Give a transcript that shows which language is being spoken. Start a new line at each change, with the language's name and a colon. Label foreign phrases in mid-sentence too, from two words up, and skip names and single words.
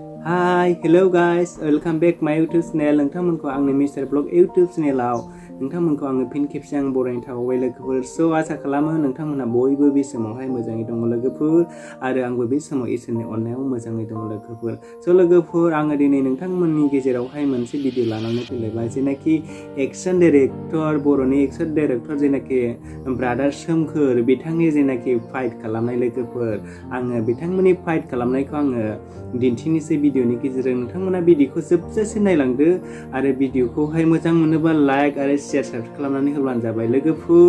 English: Hi, hello guys, welcome back my YouTube channel.
Bodo: नोंथांमोनखौ आंनि मिस्टार ब्लग YouTube चेनेलाव नोंथांमोनखौ आङो फिन खेबसे आं बरायनो थाबाय लोगोफोर। स' आसा खालामो नोंथांमोनहा बयबो बे समावहाय मोजाङै दङ लोगोफोर आरो आंबो बे समाव इसोरनि अननायाव मोजाङै दङ लोगोफोर। स' लोगोफोर आङो दिनै नोंथांमोननि गेजेरावहाय मोनसे भिडिअ लानानै फैलायबाय जेनाखि
English: action director
Bodo: बर'नि
English: action director
Bodo: जेनाखि ब्रादार सोमखोर बिथांनि जेनाखि फाइट खालामनाय लोगोफोर आङो बिथांमोननि फाइट खालामनायखौ आङो दिन्थिनोसै भिडिअनि गेजेरजों नोंथांमोना भिडिअखौ जोबजासिम नायलांदो आरो भिडिअखौहाय मोजां मोनोबा लाइक आरो
English: share subscribe
Bodo: खालामनानै होब्लानो जाबाय लोगोफोर।